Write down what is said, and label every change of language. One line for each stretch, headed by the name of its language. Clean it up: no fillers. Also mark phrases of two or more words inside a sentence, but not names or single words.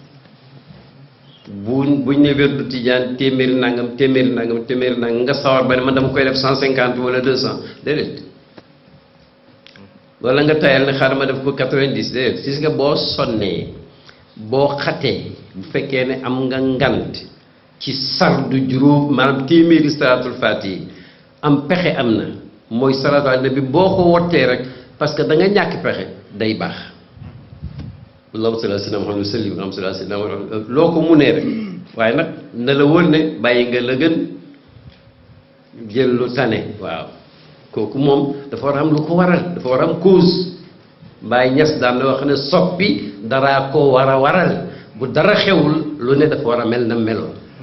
Wolof: buñ ne wérdu tijaan téeméeri nangam nga sawar ba ne man dama koy def 150 wala 200 déedéet wala nga tayal ne xaaral ma def ko 90 déedéet gis nga boo sonnee boo xatee bu fekkee ne am nga ngant ci sardu juróom maanaam téeméeri
Arabic: صلاة الفاتح
Wolof: am pexe am na mooy
Arabic: صلاة على النبي
Wolof: boo ko wottee rek
French: parce que
Wolof: da nga ñàkk pexe day baax
Arabic: اللهم صل على سيدنا محمد سلم اللهم صل على سيدنا محمد
Wolof: loo ko munee rek waaye nag na la wóor ne bàyyi nga la gën jël lu tane waaw kooku moom dafa war a am lu ko waral dafa war a am cause Baay Ñas daan na wax ne soppi daraa ko war a waral bu dara xewul lu ne dafa war a mel na meloon